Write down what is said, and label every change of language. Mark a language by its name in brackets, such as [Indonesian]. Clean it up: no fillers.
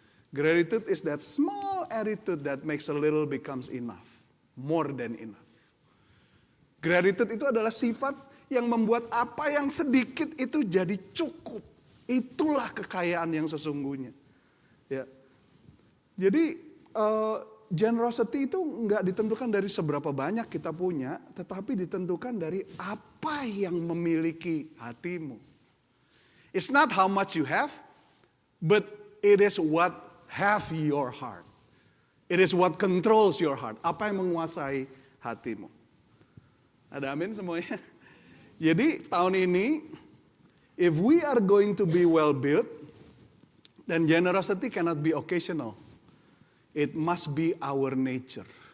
[English] Gratitude is that small attitude that makes a little becomes enough, more than enough. [Indonesian] Gratitude itu adalah sifat yang membuat apa yang sedikit itu jadi cukup. Itulah kekayaan yang sesungguhnya. Ya. Jadi generosity itu nggak ditentukan dari seberapa banyak kita punya, tetapi ditentukan dari apa yang memiliki hatimu. [English] It's not how much you have, but it is what have your heart. It is what controls your heart. [Indonesian] Apa yang menguasai hatimu. Ada amin semuanya. Jadi tahun ini, [English] if we are going to be well built, then generosity cannot be occasional. It must be our nature.